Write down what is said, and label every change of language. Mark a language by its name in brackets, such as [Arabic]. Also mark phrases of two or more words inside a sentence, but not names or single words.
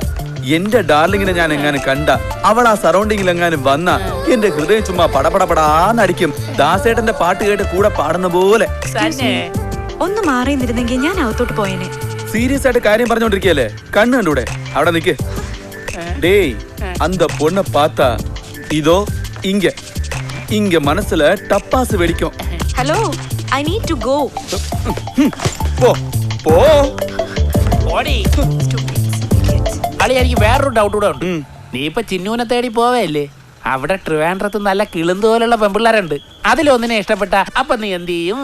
[Malayalam] എന്റെ ഡാർലിങ്ങിനെ ഞാൻ എങ്ങാനും കണ്ട, അവൾ ആ സറൗണ്ടിങ്ങിൽ എങ്ങാനും വന്ന, എന്റെ ഹൃദയം ചുമ്മാ പടപടപടാന്നടിക്കും. ദാസേട്ടന്റെ പാട്ട് കേട്ട് കൂടെ പാടുന്ന പോലെ. ഒന്ന് മാറി നിന്നിരുന്നെങ്കിൽ ഞാൻ അകത്തോട്ട് പോയേനെ. സീരിയസ് ആയിട്ട് കാര്യം പറഞ്ഞോണ്ടിരിക്കല്ലേ? കണ്ണു കണ്ടൂടെ? അവിടെ നിക്ക്. [Tamil] டேய், அந்த பொண்ணை பார்த்தா இதோ இங்க இங்க மனசுல டப்பாசு வெடிக்கும். [English] Hello, I need to go. [Malayalam] പോ പോ. അളി, എനിക്ക് വേറൊരു ഡൗട്ട് കൂടെ ഉണ്ട്. നീ ഇപ്പൊ ചിന്നൂനെ തേടി പോവേല്ലേ? അവിടെ ട്രിവാൻഡ്രത്ത് നല്ല കിളുന്ത് പോലുള്ള പെമ്പിള്ളാരുണ്ട്. അതിലൊന്നിനെ ഇഷ്ടപ്പെട്ട അപ്പൊ നീ എന്ത് ചെയ്യും?